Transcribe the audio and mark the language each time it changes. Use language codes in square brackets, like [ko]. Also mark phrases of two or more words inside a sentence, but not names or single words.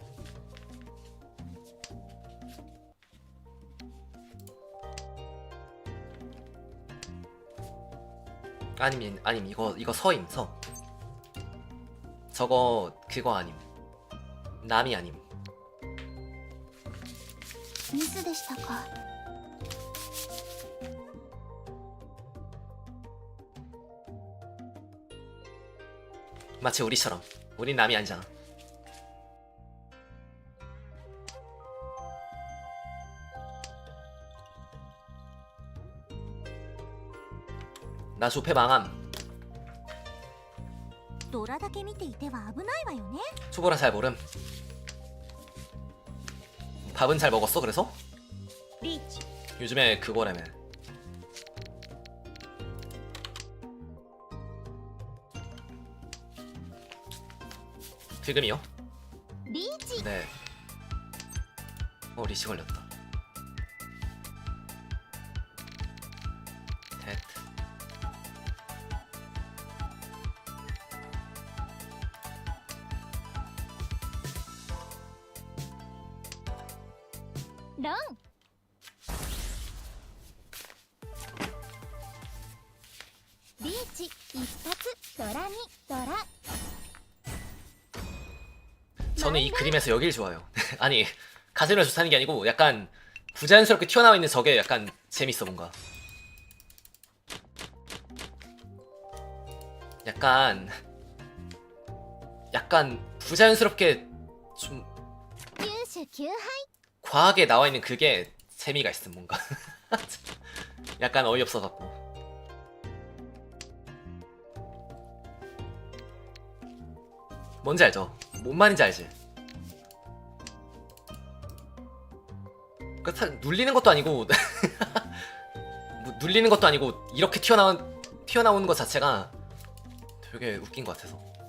[ko] 아님 이거 서임 서. 저거 그거 아님. 남이 아님. [ja] ミスでしたか。 [ko] 마치 우리처럼. 우린 남이 아니잖아. 나 조패 망함. [ja] ドラだけ見ていては危ないわよね。 [ko] 초보라 잘 모름. 밥은 잘 먹었어 그래서? [ja] リーチ。 [ko] 요즘에 그거라며. 지금이요? [ja] リーチ。 [ko] 네. 리시 걸렸다. 됐. 런. [ja] リーチ一発。ドラにドラ。 [ko] 저는 이 그림에서 여길 좋아요. 아니 가슴을 좋다는 게 아니고 약간 부자연스럽게 튀어나와 있는 저게 약간 재밌어 뭔가. 약간 부자연스럽게 좀 [ja] 九種九杯。 [ko] 과하게 나와 있는 그게 재미가 있음 뭔가. 약간 어이없어 갖고. 뭔지 알죠? 뭔 말인지 알지? 그러니까 눌리는 것도 아니고 뭐 눌리는 것도 아니고 이렇게 튀어나오는 것 자체가 되게 웃긴 것 같아서.